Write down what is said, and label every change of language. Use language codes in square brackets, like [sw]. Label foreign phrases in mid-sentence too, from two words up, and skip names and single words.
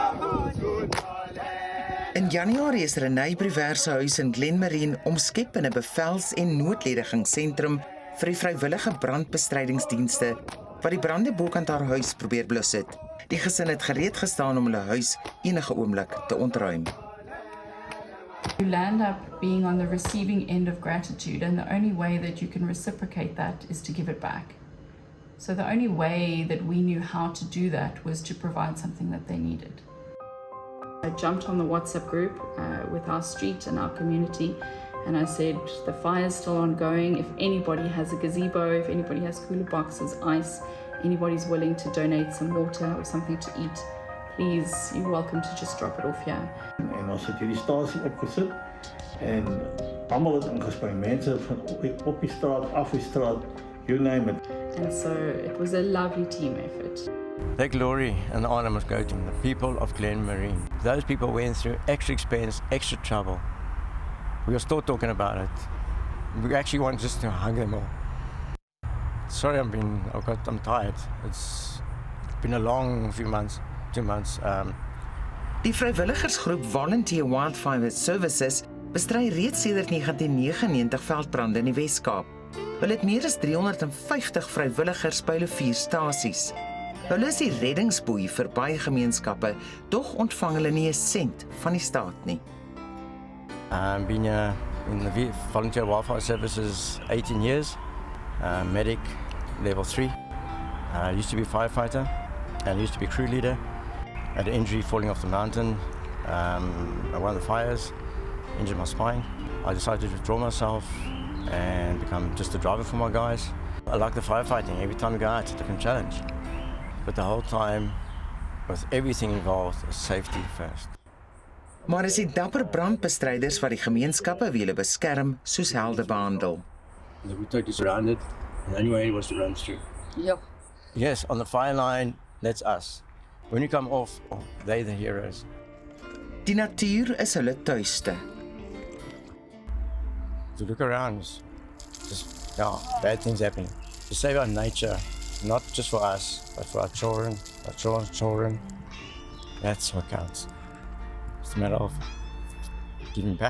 [af] In Januarie is Renay Brewer se huis in Glenmarine omskep in 'n bevels- en noodledigingsentrum vir die vrywillige brandbestrydingsdienste wat die brande bokant haar huis probeer blus het. Die gesin het gereed gestaan om hulle huis enige oomblik te ontruim. [en] You land up being on the receiving end of gratitude, and the only way that you can reciprocate that is to give it back. So the only way that we knew how to do that was to provide something that they needed. I jumped on the WhatsApp group with our street and our community, and I said, the fire's still ongoing. If anybody has a gazebo, if anybody has cooler boxes, ice, anybody's willing to donate some water or something to eat, please, you're welcome to just drop it off here. [af] En ons het hierdie stasie opgesit en almal het ingespring. Mense van op die straat, af die straat, [en] you name it. And so it was a lovely team effort. The glory and the honor must go to the people of Glenmarine. Those people went through extra expense, extra trouble. We are still talking about it. We actually want just to hug them all. Sorry, I'm tired. It's been a long few months, 2 months. [af] Die vrywilligersgroep Volunteer Wildfire Services bestry reeds sedert 1999 veldbrande in die Wes-Kaap. Hulle het meer as 350 vrywilligers by hulle 4 stasies. Hulle is die reddingsboei vir baie gemeenskappe, dog ontvang hulle nie 'n sent van die staat nie. [en] Been in the Volunteer Wildfire Services 18 years, medic level 3. I used to be a firefighter and used to be crew leader. I had an injury falling off the mountain. I won the fires, injured my spine. I decided to withdraw myself and become just a driver for my guys. I like the firefighting. Every time we go out, it's a different challenge. But the whole time, with everything involved, is safety first. [af] Maar is die dapper brandbestryders wat die gemeenskappe wie hulle beskerm soos helde behandel. [en] The route is surrounded, and the only way was to run through. [af] Ja. [en] Yes, on the fire line, that's us. When you come off, they're the heroes. [af] Die natuur is hulle tuiste. [en] To look around, just bad things happening. To save our nature, not just for us, but for our children, our children's children. That's what counts. It's a matter of giving back.